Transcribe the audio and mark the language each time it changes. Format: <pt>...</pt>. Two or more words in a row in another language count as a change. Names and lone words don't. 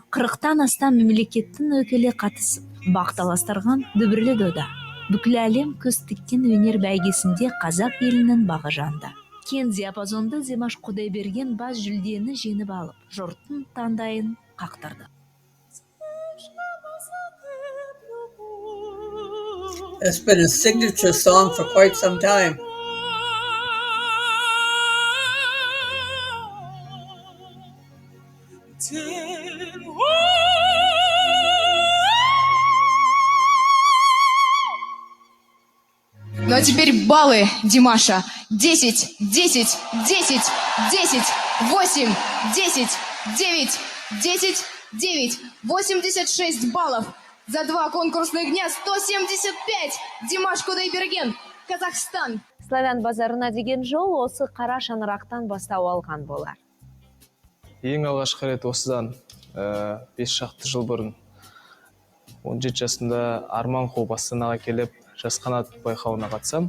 <kk>40-тан астам мемлекеттің өкілі қатысып, бақталастырған дүбірлі дода. Бүкіл әлем көз тіккен өнер бәйгесінде қазақ елінің бағы жанды. Кен диапазонды Димаш Құдайберген бас жүлдені жеңіп алып, жұрттың таңдайын қақтырды.</kk> <en>It's been a signature song for quite some time.</en> <ru>Ну а теперь баллы Димаша. 10, 10, 10, 10, 8, 10, 9, 10, 9, 86 баллов. За 2 конкурсных дня 175. Димаш Кудайберген, Казахстан.</ru> <kk>Славян базарына деген жол осы қара шаңырақтан бастау алған болар. Ең алғашқы рет осыдан 5 шақты жыл бұрын 17 жасында Арман қуып Астанаға келіп, жас қанат байқауына қатысам.</kk>